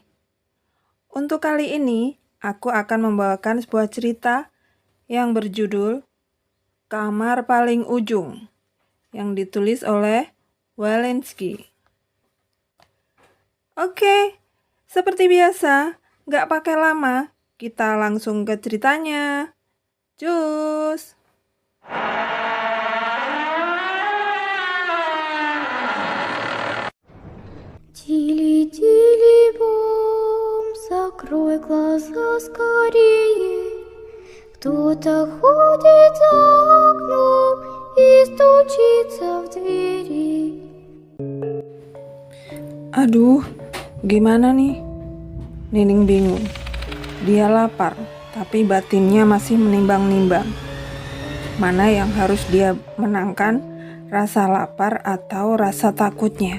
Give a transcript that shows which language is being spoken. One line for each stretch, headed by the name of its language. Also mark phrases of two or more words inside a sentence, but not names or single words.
Indonesian: Untuk kali ini, aku akan membawakan sebuah cerita yang berjudul Kamar Paling Ujung, yang ditulis oleh Walensky. Oke, seperti biasa, gak pakai lama, kita langsung ke ceritanya. Cus!
Russian: Тили-тили бом, закрой глаза скорее. Кто-то ходит за окном и стучится в двери.
Indonesian: Aduh, gimana nih? Nining bingung. Dia lapar, tapi batinnya masih menimbang-nimbang. Mana yang harus dia menangkan, rasa lapar atau rasa takutnya?